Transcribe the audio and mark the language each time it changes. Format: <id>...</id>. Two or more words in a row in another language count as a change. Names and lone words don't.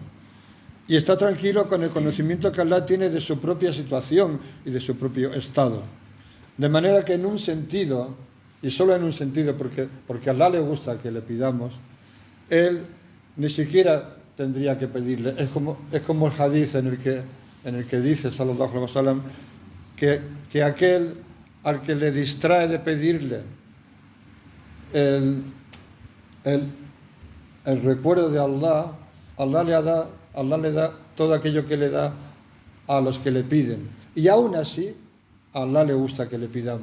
<es>Y está tranquilo con el conocimiento que Allah tiene de su propia situación y de su propio estado. De manera que en un sentido, y solo en un sentido, porque a Allah le gusta que le pidamos, él ni siquiera tendría que pedirle. Es como el hadith en el que dice,</es> <ar>صلى الله عليه وسلم,</ar> <es>que aquel al que le distrae de pedirle el recuerdo de Allah, Allah le da todo aquello que le da a los que le piden. Y aún así, a Allah le gusta que le pidamos.</es>